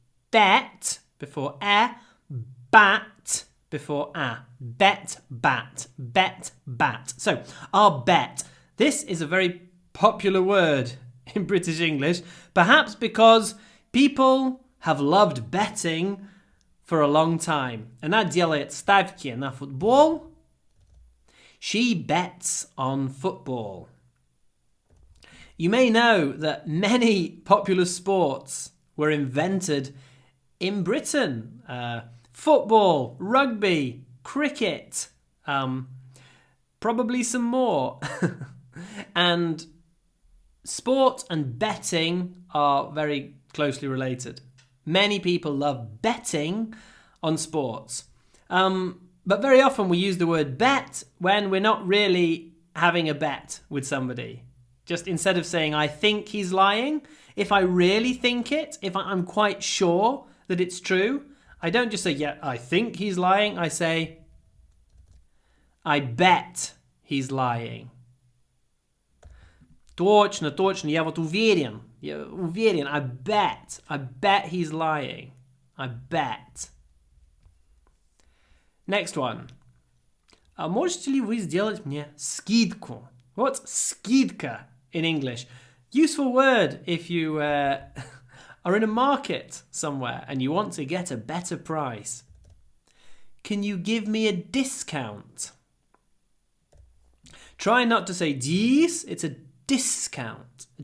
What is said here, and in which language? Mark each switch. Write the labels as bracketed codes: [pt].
[en] Bet before bat before bet, bat, bet, bat. So our bet. This is a very popular word in British English, perhaps because people have loved betting for a long time. [ru] Она делает ставки на футбол. [en] She bets on football. You may know that many popular sports were invented in Britain. Football, rugby, cricket, probably some more. And sport and betting are very closely related. Many people love betting on sports. But very often we use the word bet when we're not really having a bet with somebody. Just instead of saying, I think he's lying, if I really think it, if I'm quite sure that it's true, I don't just say, yeah, I think he's lying. I say, I bet he's lying. [ru] Точно, точно, я вот уверен. Я уверен, [en] I bet he's lying. I bet. Next one. [ru] А можете ли вы сделать мне скидку? [en] What's скидка in English? Useful word if you are in a market somewhere and you want to get a better price. Can you give me a discount? Try not to say dies, it's a discount.